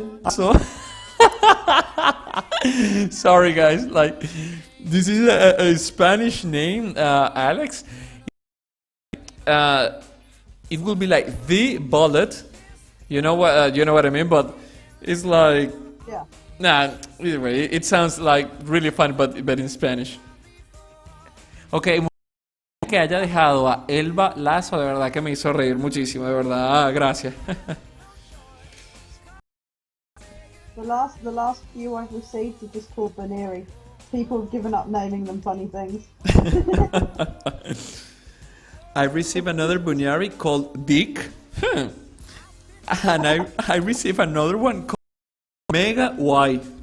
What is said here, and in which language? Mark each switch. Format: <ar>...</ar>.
<en>So sorry guys, like, this is a Spanish name, Alex. It will be like the bullet. You know what I mean? But it's like, yeah. Nah, either way, it sounds like really fun, but in Spanish.</en> <es>Okay, que haya dejado a Elba Lazo, de verdad que me hizo reír muchísimo, de verdad, gracias.</es> <en>The last few I've received are just called Buneary. People have given up naming them funny things. I received another Buneary called Dick. And I received another one called Mega Y.</en>